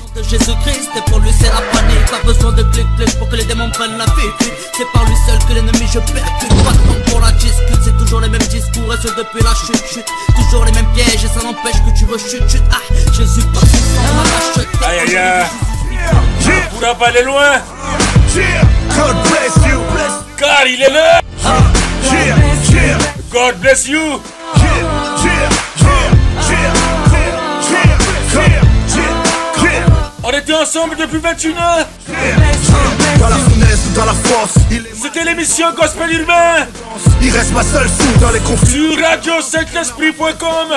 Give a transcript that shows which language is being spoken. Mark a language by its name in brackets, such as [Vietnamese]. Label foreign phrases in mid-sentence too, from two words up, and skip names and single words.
[French] De Jésus-Christ, et pour lui c'est la panique. Pas besoin de clic-clic pour que les démons prennent la fuite. C'est par lui seul que l'ennemi je percute. Pas de temps pour la discute, c'est toujours les mêmes discours et ce depuis la chute. Toujours les mêmes pièges et ça n'empêche que tu veux chute. Ah, Jésus passe sans ma lâche. Aïe aïe aïe. Tu ne pourras pas aller loin. [English] God bless you. [French] Car il est là. [English] God bless you. [French] On était ensemble depuis 21 ans. Dans la finesse ou dans la force. C'était l'émission Gospel Urbain. Il reste ma seule fou dans les conflits. Sur radio-saint-esprit.com.